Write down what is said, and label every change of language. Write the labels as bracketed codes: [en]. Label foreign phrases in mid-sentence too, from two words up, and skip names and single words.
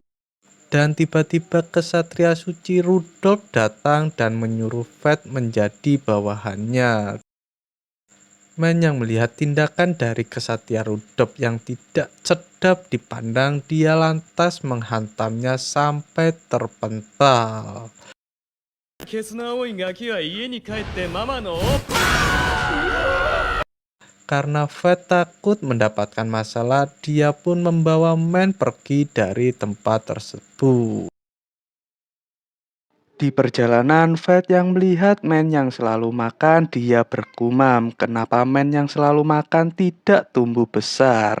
[id] Dan tiba-tiba kesatria suci Rudolph datang dan menyuruh Fate menjadi bawahannya. Men yang melihat tindakan dari kesatria Rudolph yang tidak sedap dipandang, dia lantas menghantamnya sampai terpental. [ja] ケスナ青いガキは家に帰ってママの [id] Karena Fate takut mendapatkan masalah, dia pun membawa Men pergi dari tempat tersebut. Di perjalanan, Fate yang melihat Men yang selalu makan, dia bergumam kenapa Men yang selalu makan tidak tumbuh besar.